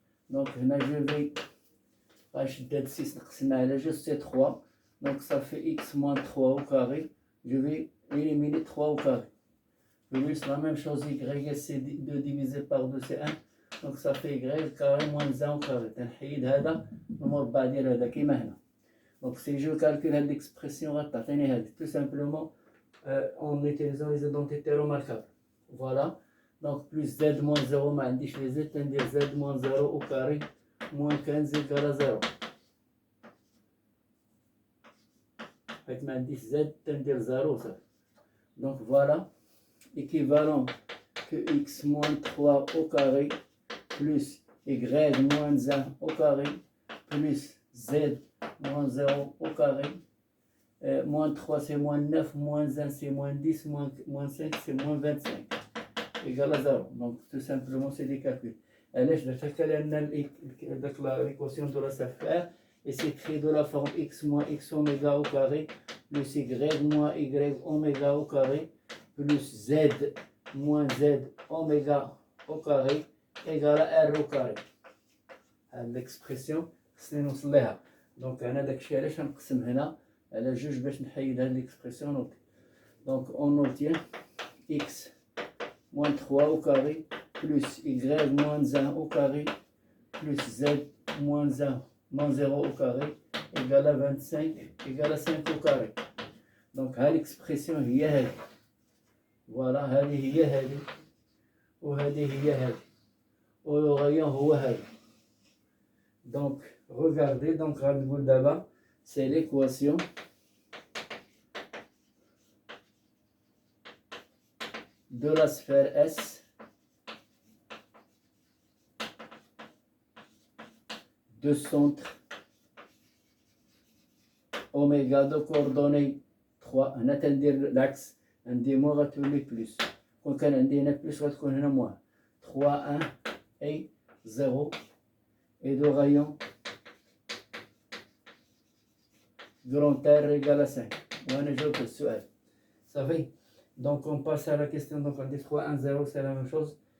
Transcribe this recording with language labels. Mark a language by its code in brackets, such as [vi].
[fr] Donc هنا je vais [ar] غنشد هاد 6 نقسمها على جوج [fr] c'est 3 donc ça fait X moins 3 au carré. Je vais éliminer 3 au carré. Plus la même chose, y c'est 2 divisé par 2 c'est 1 donc ça fait y carré moins 1 au carré. [ar] تنحيد هذا المربع ديال هذا كيما هنا. [fr] Donc si je calcule هاد l'expression [ar] غتعطيني هذه [fr] tout simplement en utilisant les identités remarquables. Voilà. Donc plus z moins 0 [ar] ما عنديش [fr] les z تندير z moins 0 au carré moins 15 égale à 0. [ar] حيت ما عنديش z تندير 0 صافي. [fr] Donc voilà. Équivalent que x moins 3 au carré plus y moins 1 au carré plus z moins 0 au carré. Moins 3 c'est moins 9, moins 1 c'est moins 10, moins 5 c'est moins 25 égal à 0. Donc tout simplement c'est des calculs. [ar] علاش درت لان [fr] l'équation de la sphère et c'est écrit de la forme x moins x oméga au carré plus y moins y oméga au carré plus z moins z oméga au carré égale à r au carré. [ar] هاد l'expression خصني نوصل ليها. دونك انا داكشي علاش غنقسم هنا على جوج باش نحيد هاد l'expression. [fr] Donc on obtient x moins 3 au carré plus y moins 1 au carré plus z moins 1 moins 0 au carré égale à 25 égale à 5 au carré. [ar] Donc هاد l'expression هي هادي. فوالا هذه هي هذه وهذه هي هذه والغيان هو هذا. [fr] Donc regardez, donc [ar] غنقول دابا [fr] c'est l'équation de la sphère S de centre oméga de coordonnées 3. [ar] هنا تندير العكس عندي موان غتولي بلس. كون كان عندي هنا بلس غتكون هنا موان [fr] 3 1 et 0 et de rayon grand R égale à 5. [ar] وانا جاوبت السؤال صافي. [fr] Donc on passe à la question. Donc on dit 3 1 0 c'est la même chose.